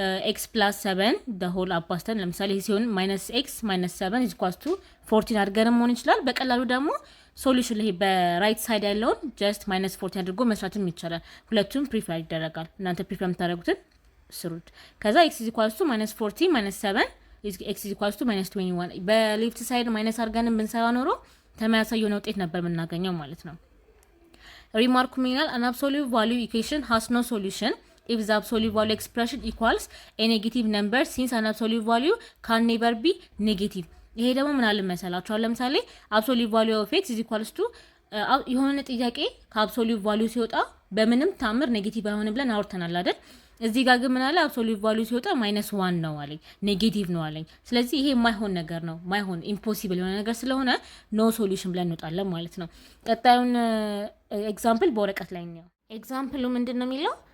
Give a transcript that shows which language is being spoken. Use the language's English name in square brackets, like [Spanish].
[Amharic] x + 7 the whole አባስተን ለምሳሌ ሲሆን -x - 7 is equals to 14 አድርገን መሆን ይችላል። በቀላሉ ደግሞ ሶሉሽን ላይ በራይት ሳይድ ያለውን just -14 አድርጎ መስራትም ይቻላል። ሁለቱም ፕሪፈር ይደረጋል። እናንተ ፕሪፈር የምታደርጉትን ስሩት። ከዛ x is equals to -14 - 7 x is equals to -21 በሌፍት ሳይድ ማይነስ አድርገን ብንሰራ ኖሮ ተመሳሳይ የሆነ ውጤት ነበር የምናገኘው ማለት ነው። [English] ሪማርኩ ሚናል an absolute value equation has no solution if the absolute value expression equals a negative number since an absolute value can never be negative። [Amharic] ይሄ ደግሞ ምን አለ መሰላችሁ? ለምሳሌ [English] absolute value of x is equals to [Amharic] የሆነ ጥያቄ ከአብሶሉት ቫልዩ ሲወጣ በምንም ታምር ኔጌቲቭ አይሆንም ብለን አውርተናል አይደል? እዚህ ጋር ግን ምን አለ? አብሶሉት ቫልዩ ሲወጣ -1 ነው አለኝ፣ ኔጌቲቭ ነው አለኝ። ስለዚህ ይሄ የማይሆን ነገር ነው፣ ማይሆን ኢምፖሲብል የሆነ ነገር ስለሆነ ኖ ሶሉሽን ብለን እንወጣለን ማለት ነው። ቀጣዩን ኤግዛምፕል በወረቀት ላይ ነው። ኤግዛምፕሉ ምንድን ነው የሚለው?